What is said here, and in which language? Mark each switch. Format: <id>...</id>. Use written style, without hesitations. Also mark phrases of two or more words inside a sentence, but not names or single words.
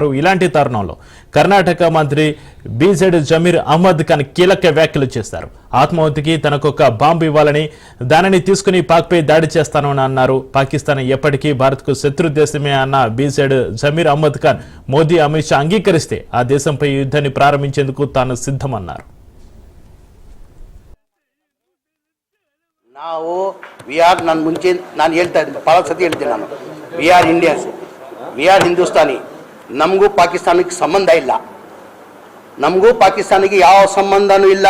<te>ఇలాంటి తరుణంలో కర్ణాటక మంత్రి బీజెడ్ జమీర్ అహ్మద్ ఖాన్ కీలక వ్యాఖ్యలు చేశారు. ఆత్మాహుతికి తనకొక బాంబు ఇవ్వాలని, దానిని తీసుకుని పాక్పై దాడి చేస్తానని అన్నారు. పాకిస్తాన్ ఎప్పటికీ భారత్కు శత్రు దేశమే అన్న బీజెడ్ జమీర్ అహ్మద్ ఖాన్ మోదీ, అమిత్ షా అంగీకరిస్తే ఆ దేశంపై యుద్ధాన్ని ప్రారంభించేందుకు తాను సిద్ధమన్నారు.</te> <kn>ನಾವು ನಾನು ಮುಂಚೆ ನಾನು ಹೇಳ್ತಾ ಇದ್ದೀನಿ, ಭಾಳ ಸತಿ ಹೇಳ್ತೀನಿ ನಾನು,</kn> <en>we are Indians, we are Hindustani.</en> <kn>ನಮಗೂ ಪಾಕಿಸ್ತಾನಕ್ಕೆ ಸಂಬಂಧ ಇಲ್ಲ, ನಮಗೂ ಪಾಕಿಸ್ತಾನಿಗೆ ಯಾವ ಸಂಬಂಧನೂ ಇಲ್ಲ.</kn>